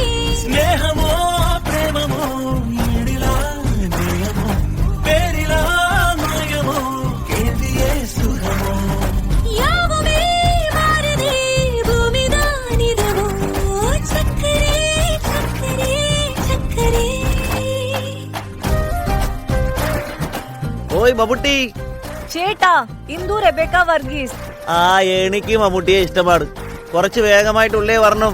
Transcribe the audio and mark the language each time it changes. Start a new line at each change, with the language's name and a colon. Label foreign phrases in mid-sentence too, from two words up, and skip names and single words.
Tamil: ஸ்நேகமோ பிரேமமோ ஈடிலா நேயமோ பேரிலா மாயமோ கேள்வியே சுகமோ யாவுமே மாறுதே பூமிதானிதமோ சக்கரே சக்கரே சக்கரே
Malayalam: ഓയ് മമ്മൂട്ടി ചേട്ടാ ഇന്ദു റെബേക്ക വർഗീസ് ആ എനിക്ക് മമ്മൂട്ടിയെ ഇഷ്ടമാണ് കുറച്ച് വേഗമായിട്ടുള്ളേ വരണം